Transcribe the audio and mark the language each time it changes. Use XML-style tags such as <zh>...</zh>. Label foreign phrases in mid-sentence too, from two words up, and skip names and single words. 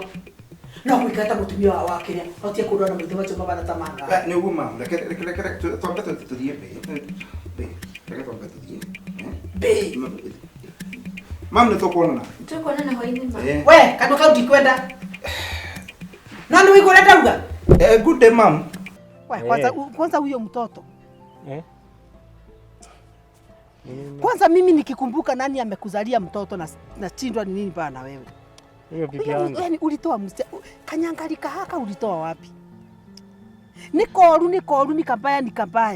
<ki>No gũikara ta mũtumia wa kĩrĩa. Otie kũrora maitho macio mabana ta manga. Nĩ ũguo mamu. Reke twambe tũthiĩ mbere. Reke twambe tũthiĩ. Mamu nĩ tũkuonana. Tũkuonana hwaĩ-inĩ mama. We, kandu kau ndikwenda. Na ndio iko ndauga.</ki> <en>Good day mom.</en> <sw>Kwanza huyo mtoto. Kwanza mimi nikikumbuka nani amekuzalia mtoto na chindwa ni nini bana wewe? Hiyo bibi yangu. Yaani ulitoa kanyangalika haka ulitoa wapi? Ni koru ni kabaya.</sw>